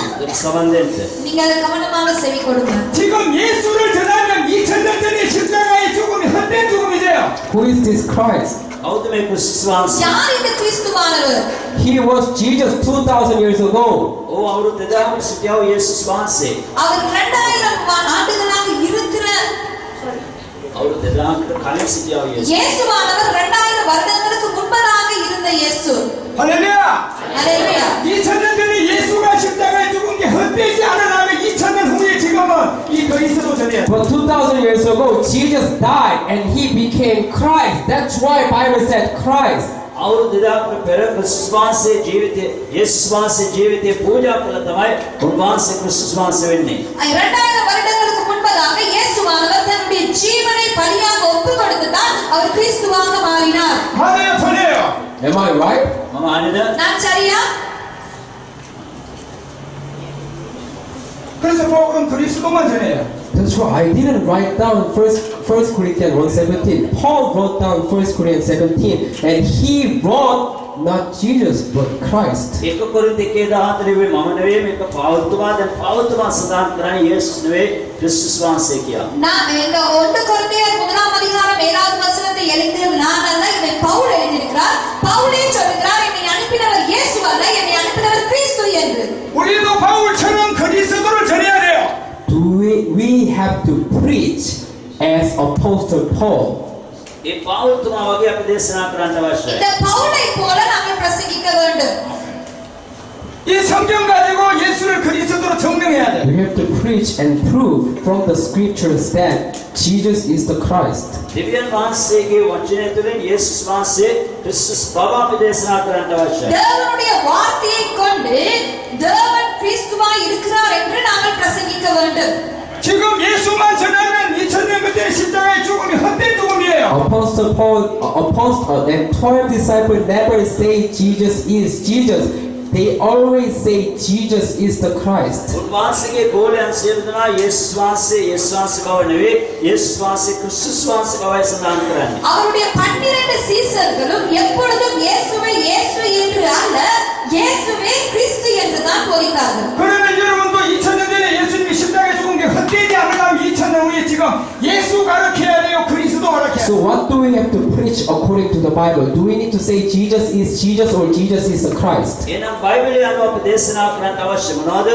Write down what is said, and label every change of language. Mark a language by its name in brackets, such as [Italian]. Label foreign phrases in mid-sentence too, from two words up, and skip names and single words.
[Sinhala] ඒක සමන් දෙන්න. [Tamil] நீங்க அதை கவனமாக செவி கொடுங்க. [Korean] 지금 예수를 전하면 2000년 전에 십자가의 죽음이 헛된 죽음이세요. [English] Who is this Christ? [Sinhala] කවුද මේ ක්‍රිස්තුස් වහන්සේ? [Tamil] யார் இந்த கிறிஸ்துவானவர்? [English] He was Jesus 2000 years ago. [Sinhala] ඕ අවුරුදු 2000ක සිටියා වූ යේසුස් වහන්සේ. [Tamil] அவர் 2000 ஆண்டுகளாக இருக்கிற [Sinhala] අවුරුදු 2000කට කලින් සිටියා වූ යේසුස්. [Tamil] இயேசுவானவர் 2000 வருடங்களுக்கு முன்பதாக இருந்த இயேசு. [Korean] 할렐루야! [Tamil] அல்லேலூயா. [Korean] 2000년 전에 예수가 십자가에 죽은 게 헛되지 않으려면 2000년 후에 지금은 이 그리스도 전해야 돼. [English] But 2000 years ago, Jesus died and he became Christ. That's why Bible said Christ. [Sinhala] අවුරුදු 2000කට පෙර ක්‍රිස්තුස් වහන්සේ ජීවිතයේ යේසුස් වහන්සේ ජීවිතේ පූජා කළ තමයි උන්වහන්සේ ක්‍රිස්තුස් වහන්සේ වෙන්නේ. [Tamil] 2000 வருடங்களுக்கு முன்பதாக இயேசுவானவர் தன்னுடைய ஜீவனை பலியாக ஒப்புக் கொடுத்துதான் அவர் கிறிஸ்துவாக மாறினார். [Korean] 맞아요, 전해요. [English] Am I right? [Sinhala] මම අනිද [Tamil] நான் சரியா? [Korean] 그래서 바울은 그리스도만 전해요. [English] That's why I didn't write down First Corinthians 1:17. Paul wrote down 1 Corinthians 17 and he wrote not Jesus but Christ. [Sinhala] එක කොරින්ති 1:14 මම නෙවෙයි මේක පාවුතුමා දැන් පාවුතුමා සදාන් කරන්නේ යේසුස් නෙවෙයි ක්‍රිස්තුස් වහන්සේ කියලා. [Tamil] நான் இந்த 1 கொரிந்தியர் 1ஆம் அதிகாரம் 7வது வசனத்தை எழுதியது நான் அல்ல, இதை பவுல் எழுதியிருக்கிறார். பவுலே சொல்கிறார், என்னை அனுப்பினவர் இயேசு அல்ல, என்னை அனுப்பினவர் கிறிஸ்து என்று. [Korean] 우리도 바울처럼 그리스도를 전해야 돼요. [English] We have to preach as Apostle Paul. [Sinhala] ඒ පාවුතුමා වගේ අපි දේශනා කරන්න අවශ්‍යයි. [Tamil] இந்த பவுலை போல நாங்கள் பிரசங்கிக்க வேண்டும். [Korean] 이 성경 가지고 예수를 그리스도로 증명해야 돼. [English] We have to preach and prove from the scriptures that Jesus is the Christ. [Sinhala] දෙවියන් වහන්සේගේ වචනය තුළින් යේසුස් වහන්සේ ක්‍රිස්තුස් බව අපි දේශනා කරන්න අවශ්‍යයි. [Tamil] தேவனுடைய வார்த்தையை கொண்டு தேவன் கிறிஸ்துவாய் இருக்கிறார் என்று நாங்கள் பிரசங்கிக்க வேண்டும். [Korean] 지금 예수만 전하면 2000년 그때 십자가의 죽음이 헛된 죽음이에요. [English] Apostle Paul, Apostle and 12 disciples never say Jesus is Jesus. They always say Jesus is the Christ. [Sinhala] උන්වහන්සේගේ ගෝලයන් සියලු දෙනා යේසුස් වහන්සේ බව නෙවෙයි යේසුස් වහන්සේ ක්‍රිස්තුස් වහන්සේ බවයි සඳහන් කරන්නේ. [Tamil] அவருடைய 12 சீசர்களும் எப்பொழுதும் இயேசுவை இயேசு என்று அல்ல, இயேசுவே கிறிஸ்து என்று தான் போதித்தார்கள். [Korean] 그러면 여러분도 2000년 전에 예수님이 십자가에 죽은 게 헛되지 않으려면 2000년 후에 지금 예수 가르쳐야 돼요. 그리스도 가르쳐야 [English] So [Korean] 돼요. [English] what do we have to preach according to the Bible? Do we need to say Jesus is Jesus or Jesus is the Christ? [Sinhala] එහෙනම් බයිබලයේ අනුව අපි දේශනා කරන්න අවශ්‍ය මොනවද?